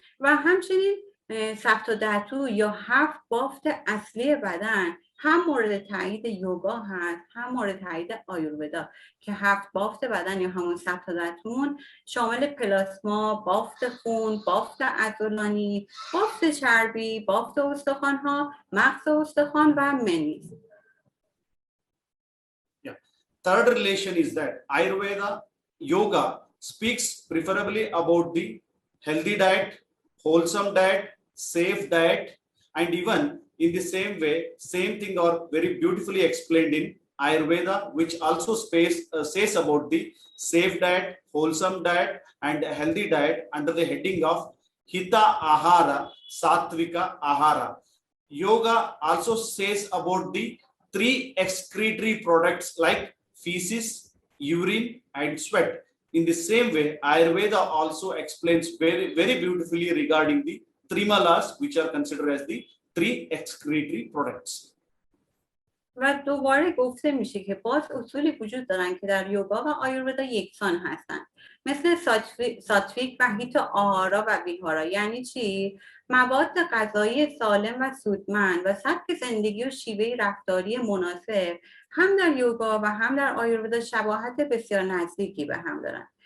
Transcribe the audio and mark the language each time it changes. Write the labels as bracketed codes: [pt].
[fa] و همچنین سفت و دهتو یا 7 بافت اصلی بدن هم مورد تایید یوگا هست هم مورد تایید آیورودا که 7 بافت بدن یا همون سفت و دهتون شامل پلاسما، بافت خون، بافت عضلانی، بافت چربی، بافت استخوان‌ها، مغز استخوان و منیز. [en] Third relation is that Ayurveda yoga speaks preferably about the healthy diet, wholesome diet, safe diet, and even in the same way, same thing are very beautifully explained in Ayurveda, which also says about the safe diet, wholesome diet, and healthy diet under the heading of Hita Ahara, Satvika Ahara. Yoga also says about the 3 excretory products like feces, urine, and sweat. In the same way, Ayurveda also explains very, very beautifully regarding the trimalas, which are considered as the 3 excretory products. [fa] و دوباره گفته میشه که باز اصولی وجود دارن که در یوگا و آیورودا یکسان هستن، مثل ساتویک و هیتا آهارا و ویهارا. یعنی چی؟ مواد غذایی سالم و سودمند و سبک زندگی و شیوه رفتاری مناسب هم در یوگا و هم در آیورودا شباهت بسیار نزدیکی به هم دارن.